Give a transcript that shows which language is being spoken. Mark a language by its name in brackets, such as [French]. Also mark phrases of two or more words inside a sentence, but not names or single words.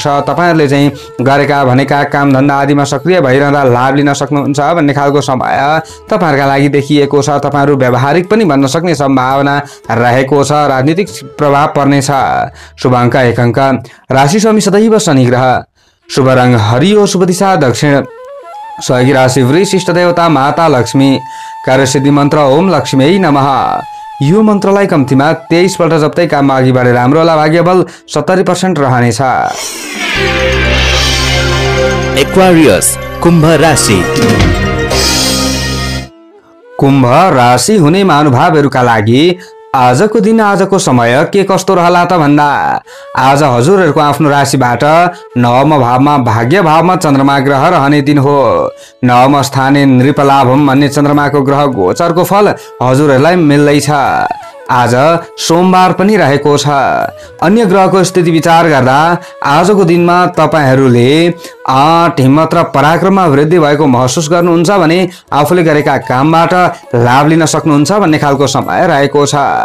[Nepali] तपाईहरुले चाहिँ गरेका भनेका काम धन्दा आदिमा सक्रिय भइरहँदा लाभ लिन सक्नुहुन्छ भन्ने खालको समय तपाईहरुका लागि देखिएको छ। तपाईहरु व्यावहारिक पनि बन्न सक्ने सम्भावना रहेको छ। राजनीतिक प्रभाव पर्नेछ। शुभ अङ्क 1 अङ्क। राशि स्वामी सदैव शनि ग्रह। शुभ रङ हरियो। शुभ दिशा दक्षिण। सहयोगी राशि वृष। इष्ट देवता माता लक्ष्मी। कार्यसिद्धि मन्त्र [Sanskrit] ओम लक्ष्मी नमः। [Nepali] यो मन्त्रलाई कम्तीमा 23 पल्ट जप्दै काममा अघि बढेर राम्रो होला। भाग्य बल 70% रहनेछ। एक्वारियस कुम्भ राशि। कुम्भ राशि हुने महानुभावहरूका लागि आजको दिन आजको समय के कस्तो रहला त भन्दा आज हजुरहरूको आफ्नो राशिबाट नवम भावमा भाग्य भावमा चन्द्रमा ग्रह रहने दिन हो। [Sanskrit] नवम स्थाने नृपलाभम [Nepali] भन्ने चन्द्रमाको ग्रह गोचरको फल हजुरहरूलाई मिल्दैछ। आज सोमबार पनि रहेको छ। अन्य ग्रहको स्थिति विचार गर्दा आजको दिनमा तपाईहरूले आँट हिम्मत र पराक्रममा वृद्धि भएको महसुस गर्नुहुन्छ भने आफूले गरेका कामबाट लाभ लिन सक्नुहुन्छ भन्ने खालको समय रहेको छ।